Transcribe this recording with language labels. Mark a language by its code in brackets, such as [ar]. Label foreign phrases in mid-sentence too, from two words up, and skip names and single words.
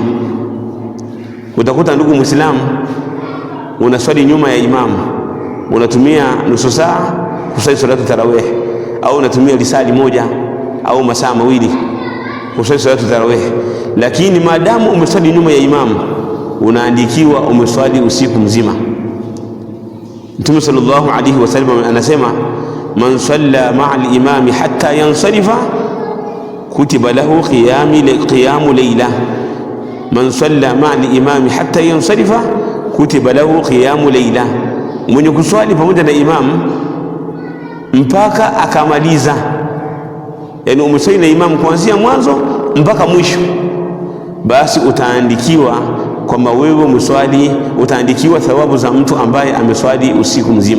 [sw] Utakuta ndugu Muislamu, unaswali nyuma ya imamu, unatumia nusu saa kuswali [ar] صلاة التراويح, [sw] au unatumia lisali moja au masaa mawili kuswali [ar] صلاة التراويح, [sw] lakini maadamu umeswali nyuma ya imamu unaandikiwa umeswali usiku mzima. Mtume [ar] صلى الله عليه وسلم [sw] anasema, [ar] من صلى مع الإمام حتى ينصرف كتب له قيام ليلة. من صلى مع الإمام حتى ينصرف كتب له قيام ليلة, [sw] mwenye kuswali pamoja na imamu mpaka akamaliza, yani umeswali na imamu kuanzia mwanzo mpaka mwisho, basi utaandikiwa kwamba wewe umeswali, utaandikiwa thawabu za mtu ambaye ameswali usiku mzima.